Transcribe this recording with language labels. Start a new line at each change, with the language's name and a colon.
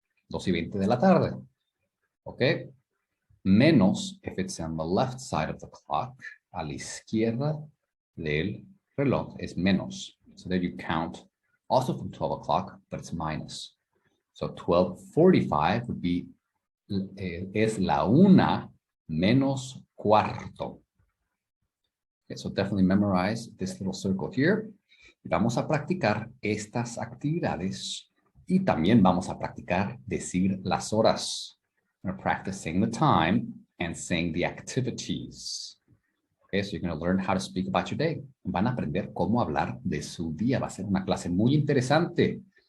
Spanish: 12 y 20 de la tarde.
English: Okay. Menos, if it's on the left side of the clock,
Spanish: a la izquierda del reloj
English: is menos. So there you count also from 12 o'clock, but it's minus. So 12:45 would be,
Spanish: es la 1 menos cuarto.
English: Okay, so definitely memorize this little circle here.
Spanish: Y vamos a practicar estas actividades y también vamos a practicar decir las horas.
English: We're going to practice saying the time and saying the activities. Okay, so you're going to learn how to speak about your day.
Spanish: Van a aprender cómo hablar de su día. Va a ser una clase muy interesante.